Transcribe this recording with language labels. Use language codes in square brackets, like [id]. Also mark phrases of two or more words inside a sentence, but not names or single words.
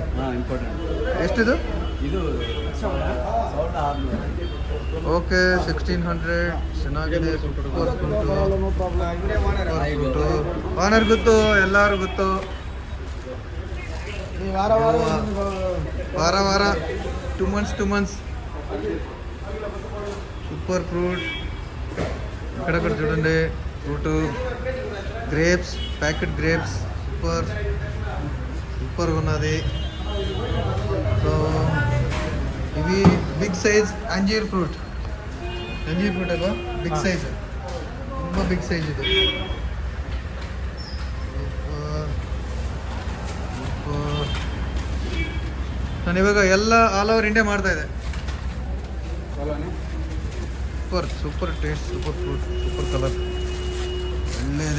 [kn] ಎಷ್ಟಿದು? ಓಕೆ, 1600. ಚೆನ್ನಾಗಿದೆ. ಓನರ್ ಗೊತ್ತು, ಎಲ್ಲರೂ ಗೊತ್ತು. ವಾರ 2 months. [en] super fruit. [te] ఇక్కడ చూడండి ఫ్రూట్. గ్రేప్స్, [en] packet grapes. [te] సూపర్గా ఉన్నది. సో ఇవి [en] big size anjeer fruit [te] అಲ್ವಾ? [en] big size, [kn] ತುಂಬ [en] big size [kn] ಇದು. ನಾನು ಇವಾಗ ಎಲ್ಲ [en] all over India [kn] ಮಾಡ್ತಾ ಇದೆ. [en] super taste, super fruit, super colour, [kn] ಒಳ್ಳೆ ಇದೆ.